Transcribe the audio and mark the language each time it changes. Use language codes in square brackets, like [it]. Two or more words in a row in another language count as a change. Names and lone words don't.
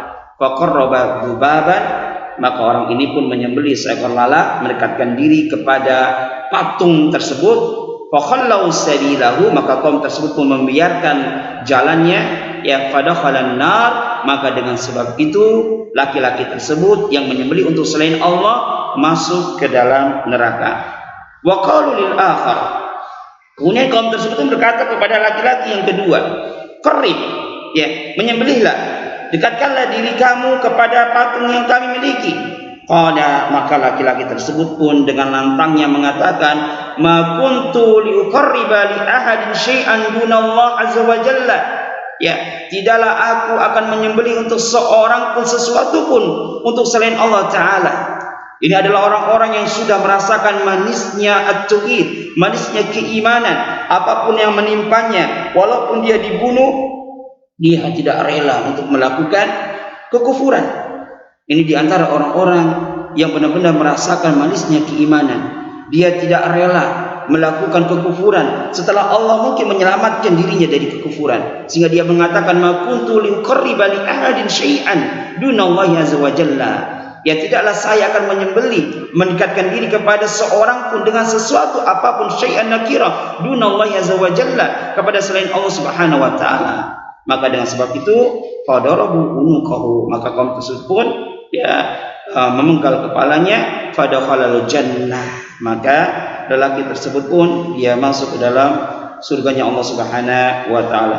[ar] فقرّب ذبابًا, [id] maka orang ini pun menyembelih seekor lalat, mendekatkan diri kepada patung tersebut. [ar] فخلّوا سبيله, [id] maka kaum tersebut pun membiarkan jalannya, ya [ar] فدخل النار, [id] maka dengan sebab itu laki-laki tersebut yang menyembelih untuk selain Allah masuk ke dalam neraka. [ar] وقالوا للآخر, [id] kemudian kaum tersebut pun berkata kepada laki-laki yang kedua, "Qarrib," ya menyembelihlah, dekatkanlah diri kamu kepada patung yang kami miliki. Qala, maka laki-laki tersebut pun dengan lantangnya mengatakan, [ar] "ما كنت لأقرّب لأحد شيئًا دون الله عز وجل." [id] Ya, tidaklah aku akan menyembelih untuk seorang pun sesuatu pun untuk selain Allah Ta'ala. Ini adalah orang-orang yang sudah merasakan manisnya at-tauhid, manisnya keimanan. Apapun yang menimpanya, walaupun dia dibunuh, dia tidak rela untuk melakukan kekufuran. Ini diantara orang-orang yang benar-benar merasakan manisnya keimanan. Dia tidak rela melakukan kekufuran setelah Allah mungkin menyelamatkan dirinya dari kekufuran, sehingga dia mengatakan, [ar] "ما كنت لأقرّب لأحد شيئًا دون الله عز وجل." [id] Ya, tidaklah saya akan menyembelih, mendekatkan diri kepada seorang pun dengan sesuatu apapun, [ar] شيئًا نكرة دون الله عز وجل, [id] kepada selain Allah [ar] سبحانه وتعالى. [id] Maka dengan sebab itu [ar] فضربوا عنقه, [id] maka kaum tersebut pun ya memenggal kepalanya, [ar] فدخل الجنة, [id] maka lelaki tersebut pun dia masuk ke dalam surganya Allah [ar] سبحانه وتعالى.